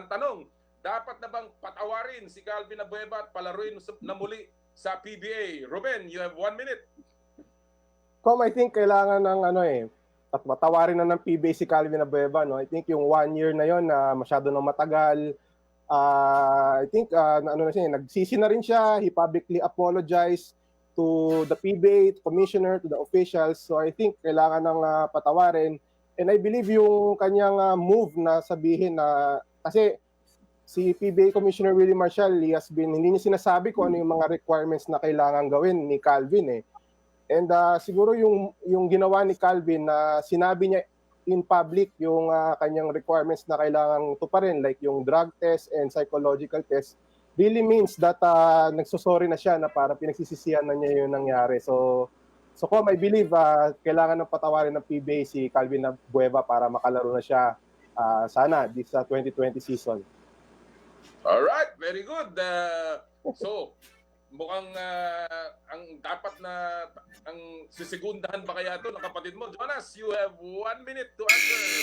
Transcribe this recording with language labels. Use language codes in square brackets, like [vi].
[tl] Ang tanong, dapat na bang patawarin si Calvin Abueva at palaruin na muli sa PBA? [en] Ruben, you have 1 minute. [tl] I think kailangan ng at matawarin na ng PBA si Calvin Abueva, no? I think yung 1 year na yon na masyado nang matagal. I think nagsisi na rin siya. [en] He publicly apologized to the PBA, to commissioner, to the officials. [tl] So I think kailangan ng patawarin. And I believe yung kanyang move na sabihin na kasi si PBA Commissioner Willie Marshall, hindi niya sinasabi kung ano yung mga requirements na kailangan gawin ni Calvin And siguro yung ginawa ni Calvin na sinabi niya in public yung kanyang requirements na kailangan tuparin, like yung drug test and psychological test, [en] really means that [tl] nagsusorry na siya na para pinagsisisihan na niya yung nangyari. So I believe kailangan ng patawarin ng PBA si Calvin Abueva para makalaro na siya sana [en] this 2020 season. Alright, very good. [tl] So, mukhang ang dapat na ang sisegundahan ba kaya ito ng kapatid mo? [en] Jonas, you have 1 minute to answer.